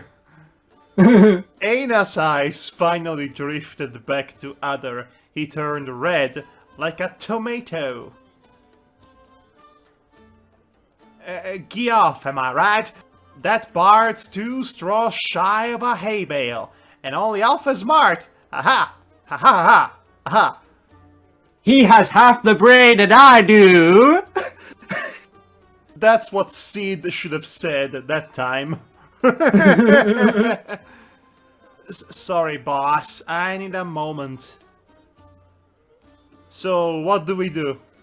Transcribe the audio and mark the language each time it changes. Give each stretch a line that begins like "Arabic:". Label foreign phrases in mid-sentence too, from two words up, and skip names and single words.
English: Aina's eyes finally drifted back to Adder. He turned red like a tomato. Get off, am I right? That bard's 2 straws shy of a hay bale, and only alpha smart. Aha! Ha ha ha! Aha! He has half the brain that I do! That's what Seed should have said at that time. Sorry, boss. I need a moment. So, what do we do?